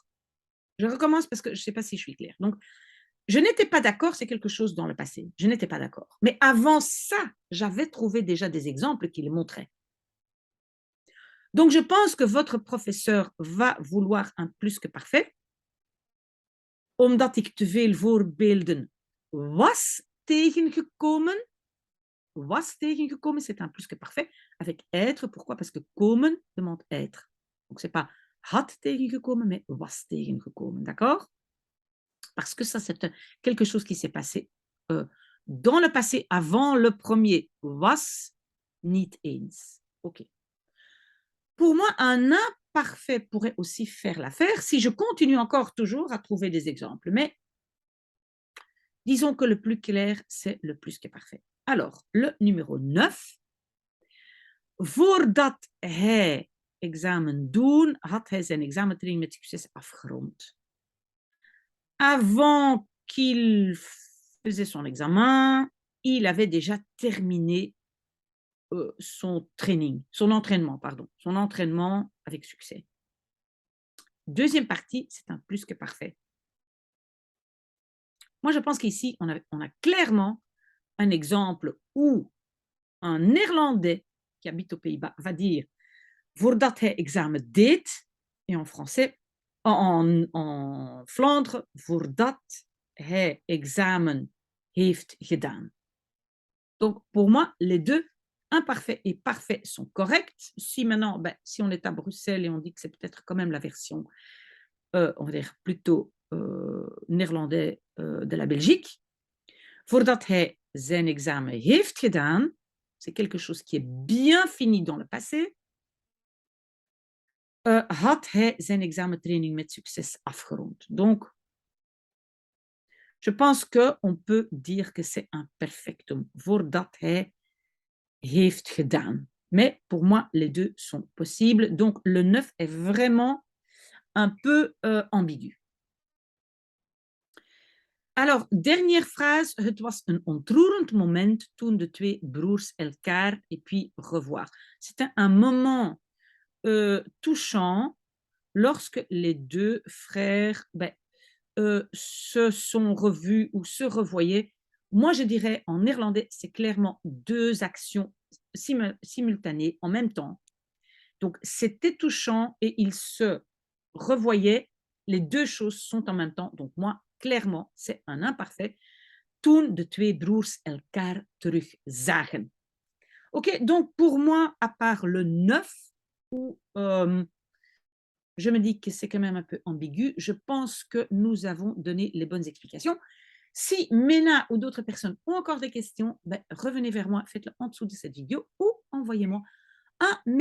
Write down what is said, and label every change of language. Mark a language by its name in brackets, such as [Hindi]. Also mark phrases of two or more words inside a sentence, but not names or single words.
[French] Je recommence parce que je ne sais pas si je suis claire. Donc, je n'étais pas d'accord, c'est quelque chose dans le passé. Je n'étais pas d'accord. Mais avant ça, j'avais trouvé déjà des exemples qui le montraient. Donc, je pense que votre professeur va vouloir un plus que parfait, [Dutch] omdat ik te veel voorbeelden was tegengekomen. Was tegengekomen, [French] c'est un plus que parfait, avec être. Pourquoi? Parce que komen demande être. Donc, c'est pas [Dutch] had tegengekomen, [French] mais [Dutch] was tegengekomen. [French] D'accord? Parce que ça, c'est quelque chose qui s'est passé dans le passé, avant le premier [Dutch] was, niet eens. [French] OK. Pour moi, un imparfait pourrait aussi faire l'affaire si je continue encore toujours à trouver des exemples. Mais disons que le plus clair, c'est le plus que parfait. Alors, le numéro 9. [Dutch] Voordat hij examen doen, had hij zijn examentraining met succes afgerond. [French] Avant qu'il faisait son examen, il avait déjà terminé son entraînement avec succès. Deuxième partie, c'est un plus que parfait. Moi, je pense qu'ici, on a clairement un exemple où un Néerlandais qui habite aux Pays-Bas va dire [Dutch] voordat hij examen deed, [French] et en français, en Flandre, [Dutch] voordat hij examen heeft gedaan. [French] Donc, pour moi, les deux, imparfait et parfait, sont corrects. Si maintenant, si on est à Bruxelles et on dit que c'est peut-être quand même la version, on va dire plutôt néerlandais de la Belgique, [Dutch] voordat hij zijn examen heeft gedaan, [French] c'est quelque chose qui est bien fini dans le passé, [Dutch] had hij zijn examentraining met succes afgerond. [French] Donc, je pense qu'on peut dire que c'est un perfectum, [Dutch] voordat hij heeft gedaan. [French] Mais pour moi, les deux sont possibles. Donc, le 9 est vraiment un peu ambigu. Alors, dernière phrase. [Dutch] Het was een ontroerend moment toen de twee broers elkaar [French] et puis revoir. C'était un moment touchant lorsque les deux frères se sont revus ou se revoyaient. Moi, je dirais en néerlandais, c'est clairement deux actions simultanées en même temps. Donc, c'était touchant et ils se revoyaient. Les deux choses sont en même temps. Donc, moi, clairement, c'est un imparfait. [Dutch] Toen de twee broers elkaar terugzagen. [French] OK, donc pour moi, à part le 9, où je me dis que c'est quand même un peu ambigu, je pense que nous avons donné les bonnes explications. Si Mena ou d'autres personnes ont encore des questions, revenez vers moi, faites-le en dessous de cette vidéo ou envoyez-moi un mail.